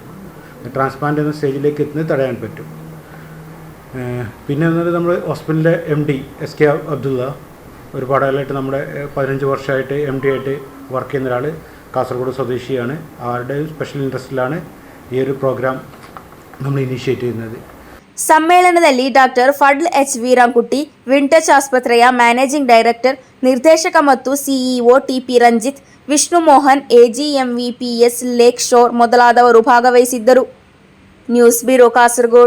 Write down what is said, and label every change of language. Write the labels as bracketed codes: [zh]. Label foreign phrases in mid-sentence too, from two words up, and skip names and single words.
[ml] ട്രാൻസ്പ്ലാന്റ് എന്ന സ്റ്റേജിലേക്ക് എത്തുന്നത് തടയാൻ പറ്റും. പിന്നെ എന്നത് നമ്മൾ ഹോസ്പിറ്റലിലെ MD SK അബ്ദുള്ള ഒരുപാട് കാലമായിട്ട് നമ്മുടെ 15 വർഷമായിട്ട് MD ആയിട്ട് വർക്ക് ചെയ്യുന്ന ഒരാൾ, കാസർഗോഡ് സ്വദേശിയാണ്. ആരുടെ [en] special interestിലാണ് [ml] ഈ ഒരു പ്രോഗ്രാം നമ്മൾ ಇನಿಷಿಯೇಟ್ ചെയ്യുന്നത്. [kn] ಸಮ್ಮೇಳನದಲ್ಲಿ ಡಾಕ್ಟರ್ ಫಡ್ಲ್ ಎಚ್ ವೀರಾಂಕುಟ್ಟಿ, ವಿಂಟಚ್ ಆಸ್ಪತ್ರೆಯ [en] managing director, [kn] ನಿರ್ದೇಶಕ ಮತ್ತು CEO TP ರಂಜಿತ್, ವಿಷ್ಣು ಮೋಹನ್, AGMVPS ಲೇಕ್ ಶೋರ್ ಮೊದಲಾದವರು ಭಾಗವಹಿಸಿದ್ದರು. [en] news bureau ಕಾಸರಗೋಡು.